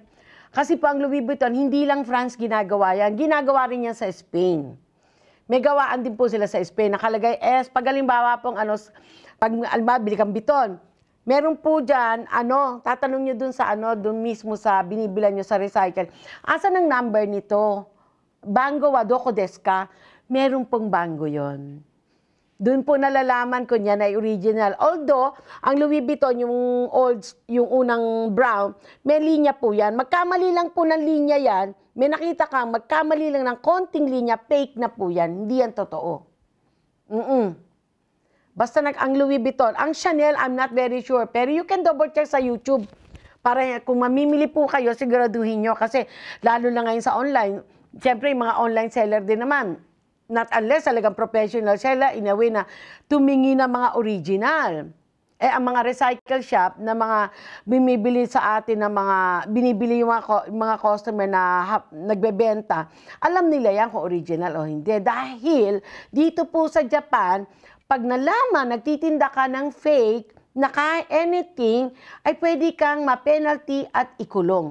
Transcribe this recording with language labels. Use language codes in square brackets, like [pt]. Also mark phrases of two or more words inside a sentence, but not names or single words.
[tl] Kasi po ang Louis Vuitton, hindi lang France ginagawa yan, ginagawa rin yan sa Spain. May gawaan din po sila sa Spain. Nakalagay S. Pag halimbawa pong pag bili kang biton, meron po dyan, tatanong nyo dun sa dun mismo sa binibilan nyo sa recycle. Asan ang number nito? [ja] 番号はどこですか? [tl] Meron pong bango yon. Doon po nalalaman ko niya na original. Although, ang Louis Vuitton, yung unang brown, may linya po yan. Magkamali lang po ng linya yan. May nakita kang magkamali lang ng konting linya, fake na po yan. Hindi yan totoo. Basta ang Louis Vuitton. [en] Ang Chanel, I'm not very sure. Pero you can double check sa YouTube. [tl] Para kung mamimili po kayo, siguraduhin nyo. Kasi lalo na ngayon sa online, siyempre yung mga [en] online seller [tl] din naman. [en] Not unless talagang professional seller, in a way [tl] na tumingi ng mga [en] original. [tl] Eh, ang mga recycle shop na mga bumibili sa atin ng mga, binibili yung mga customer na nagbebenta, alam nila yan kung original o hindi. Dahil dito po sa Japan, pag nalaman, nagtitinda ka ng fake, na kahit anything, ay pwede kang ma-penalty at ikulong.